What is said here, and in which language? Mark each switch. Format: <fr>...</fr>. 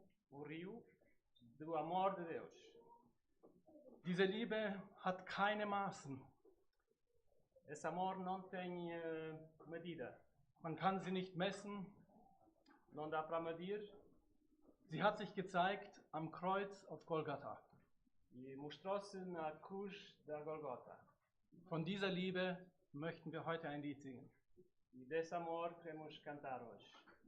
<pt>o rio do amor de Deus.</pt> <de>Diese Liebe hat keine Maßen.</de> <pt>Esse amor não tem medida.</pt> <de>Man kann sie nicht messen,</de> <pt>não dá para medir.</pt> <de>Sie hat sich gezeigt am Kreuz auf Golgatha.</de> <pt>E mostrou-se na cruz da Golgotha.</pt> <de>Von dieser Liebe möchten wir heute ein Lied singen.</de> <pt>E desse amor queremos cantar hoje.</pt>